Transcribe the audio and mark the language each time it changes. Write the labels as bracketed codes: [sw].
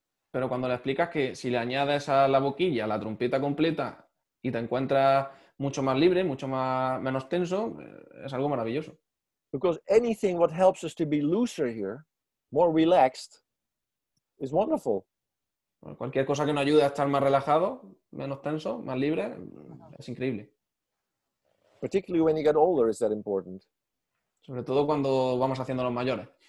[es] Pero cuando le explicas que si le añades a la boquilla la trompeta completa y te encuentras mucho más libre, menos tenso, es algo maravilloso. [en] Because anything what helps us to be looser here, more relaxed, is wonderful. [es] Cualquier cosa que nos ayude a estar más relajado, menos tenso, más libre, es increíble. [en] Particularly when you get older, is that important. [es] Sobre todo cuando vamos haciendo los mayores.